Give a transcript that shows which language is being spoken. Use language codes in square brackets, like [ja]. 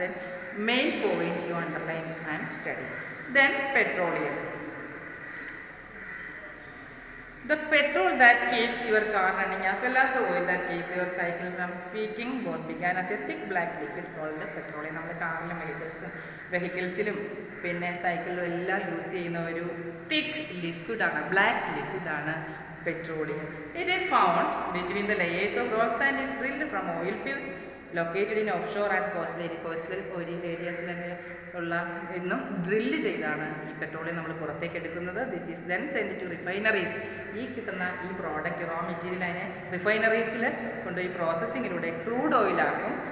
[en] Then main points you underline and study. Then petroleum. The petrol that keeps your car running as well as the oil that keeps your cycle from speaking both began as a thick black liquid called petroleum. [ml] നമ്മുടെ കാറിലും വെഹിക്കിൾസിലും പിന്നെ സൈക്കിളിലും എല്ലാം use ചെയ്യുന്ന ഒരു തിക്ക് ലിക്വിഡാണ്, black ലിക്വിഡാണ് petroleum. [en] It is found between the layers of rocks and is drilled from oil fields located in offshore and coastal areasലൊക്കെ [ml] ഉള്ള ഇന്നും drill ചെയ്താണ് ഈ petroleum നമ്മൾ പുറത്തേക്ക് എടുക്കുന്നത്. [en] This is then send to refineries. [ml] ഈ കിട്ടുന്ന ഈ പ്രോഡക്റ്റ് റോ മെറ്റീരിയൽ അതിനെ റിഫൈനറീസിൽ കൊണ്ടുപോയി പ്രോസസ്സിങ്ങിലൂടെ ക്രൂഡ് ഓയിലാക്കും.